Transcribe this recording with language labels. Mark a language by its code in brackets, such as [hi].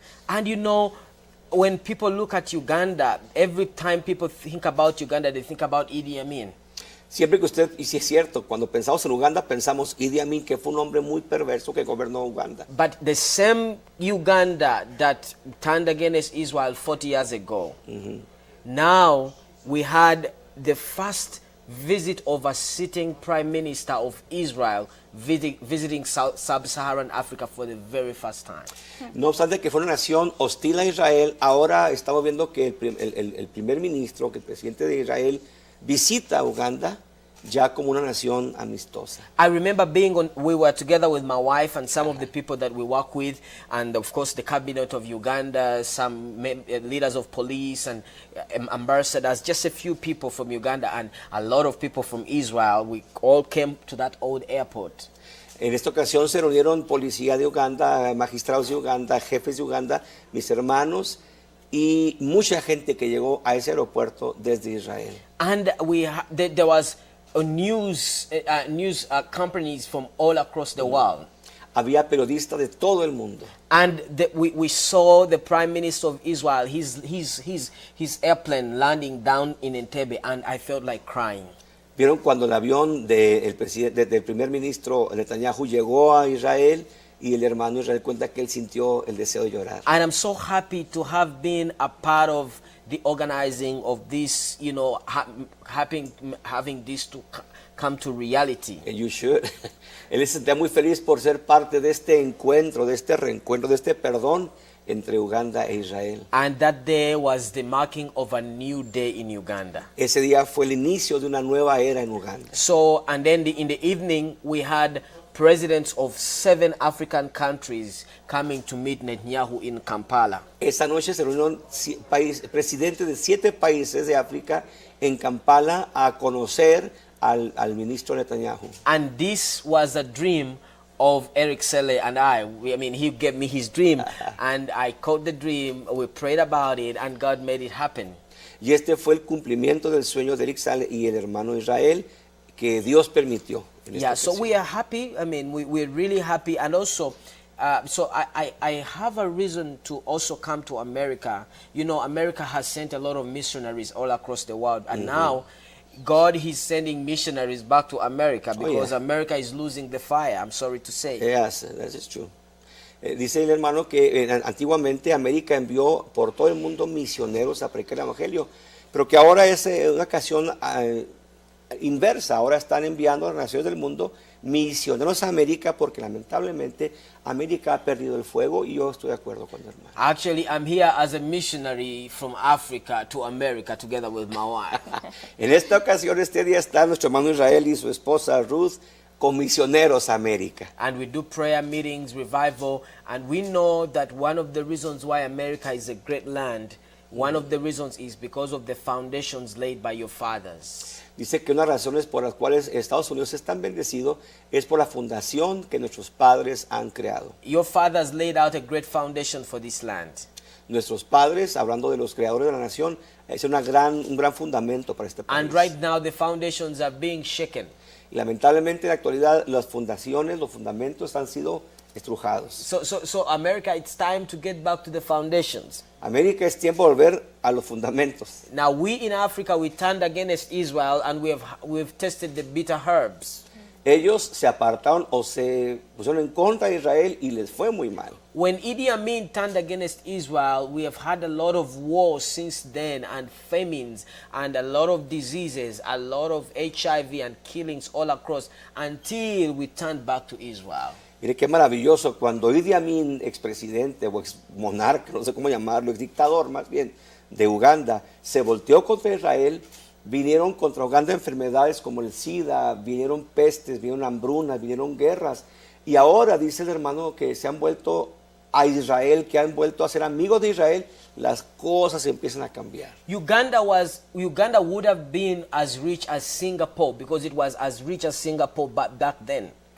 [en] And when people look at Uganda, every time people think about Uganda, they think about Idi Amin. [es] Siempre que usted, y si es cierto, cuando pensamos en Uganda, pensamos Idi Amin, que fue un hombre muy perverso que gobernó Uganda. [en] But the same Uganda that turned against Israel 40 years ago, now we had the first visit of a sitting prime minister of Israel visiting sub-Saharan Africa for the very first time. [es] No obstante que fue una nación hostil a Israel, ahora estamos viendo que el primer ministro, que el presidente de Israel, visita a Uganda ya como una nación amistosa. [en] I remember we were together with my wife and some of the people that we work with, and of course the cabinet of Uganda, some leaders of police and ambassadors, just a few people from Uganda and a lot of people from Israel. We all came to that old airport. [es] En esta ocasión se reunieron policía de Uganda, magistrados de Uganda, jefes de Uganda, mis hermanos y mucha gente que llegó a ese aeropuerto desde Israel. [en] And there was news companies from all across the world. [es] Había periodistas de todo el mundo. [en] And we saw the Prime Minister of Israel, his airplane landing down in Entebbe, and I felt like crying. [es] Vieron cuando el avión del primer ministro Netanyahu llegó a Israel y el hermano Israel cuenta que él sintió el deseo de llorar. [en] And I'm so happy to have been a part of the organizing of this, you know, having this to come to reality. And you should. [es] Él se sentía muy feliz por ser parte de este encuentro, de este reencuentro, de este perdón entre Uganda e Israel. [en] And that day was the marking of a new day in Uganda. [es] Ese día fue el inicio de una nueva era en Uganda. [en] So, and then in the evening, we had presidents of 7 African countries coming to meet Netanyahu in Kampala. [es] Esa noche se reunieron presidentes de 7 países de África en Kampala a conocer al ministro Netanyahu. [en] And this was a dream of Eric Sele and I. He gave me his dream and I caught the dream, we prayed about it and God made it happen. [es] Y este fue el cumplimiento del sueño de Eric Sale y el hermano Israel que Dios permitió. [en] Yeah, so we are happy. We're really happy. And also, so I have a reason to also come to America. You know, America has sent a lot of missionaries all across the world. And now, God is sending missionaries back to America because America is losing the fire, I'm sorry to say. Yes, that is true. [es] Dice el hermano que antiguamente América envió por todo el mundo misioneros a predicar el evangelio, pero que ahora es una ocasión inversa. Ahora están enviando a las naciones del mundo misioneros a América porque lamentablemente América ha perdido el fuego y yo estoy de acuerdo con el hermano. [en] Actually, I'm here as a missionary from Africa to America together with my wife. [es] En esta ocasión, este día está nuestro hermano Israel y su esposa Ruth como misioneros a América. [en] And we do prayer meetings, revival, and we know that one of the reasons why America is a great land, one of the reasons is because of the foundations laid by your fathers. [es] Dice que una de las razones por las cuales Estados Unidos es tan bendecido es por la fundación que nuestros padres han creado. [en] Your fathers laid out a great foundation for this land. [es] Nuestros padres, hablando de los creadores de la nación, es un gran fundamento para este país. [en] And right now the foundations are being shaken. [es] Y lamentablemente en la actualidad las fundaciones, los fundamentos han sido estrujados. [en] So America, it's time to get back to the foundations. [es] América es tiempo de volver a los fundamentos. [en] Now we in Africa, we turned against Israel and we've tested the bitter herbs. [es] Ellos se apartaron o se pusieron en contra de Israel y les fue muy mal. [en] When Idi Amin turned against Israel, we have had a lot of wars since then and famines and a lot of diseases, a lot of HIV and killings all across until we turned back to Israel. [es] Mire qué maravilloso, cuando Idi Amin, expresidente o ex monarca, no sé cómo llamarlo, ex dictador más bien, de Uganda, se volteó contra Israel, vinieron contra Uganda enfermedades como el SIDA, vinieron pestes, vinieron hambrunas, vinieron guerras. Y ahora dice el hermano que se han vuelto a Israel, que han vuelto a ser amigos de Israel, las cosas empiezan a cambiar. [en] Uganda would have been as rich as Singapore because it was as rich as Singapore back then.